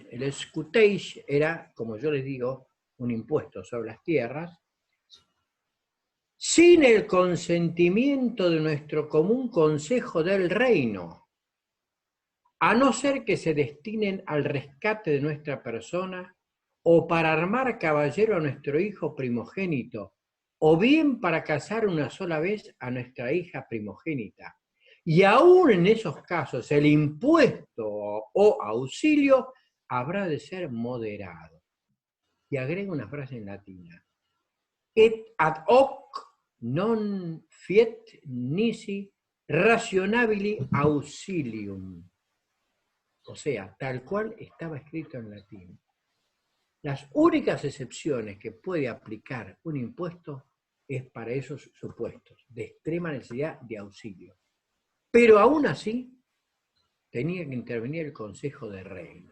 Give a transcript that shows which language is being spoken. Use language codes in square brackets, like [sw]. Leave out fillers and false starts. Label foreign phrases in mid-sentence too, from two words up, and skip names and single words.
[es] El scutage era, como yo les digo, un impuesto sobre las tierras, sin el consentimiento de nuestro común Consejo del Reino, a no ser que se destinen al rescate de nuestra persona o para armar caballero a nuestro hijo primogénito, o bien para casar una sola vez a nuestra hija primogénita. Y aún en esos casos el impuesto o auxilio habrá de ser moderado. Y agrega una frase en latina: [la] et ad hoc non fiet nisi rationabili auxilium. [es] O sea, tal cual estaba escrito en latín. Las únicas excepciones que puede aplicar un impuesto es para esos supuestos de extrema necesidad de auxilio. Pero aún así, tenía que intervenir el Consejo de Reino.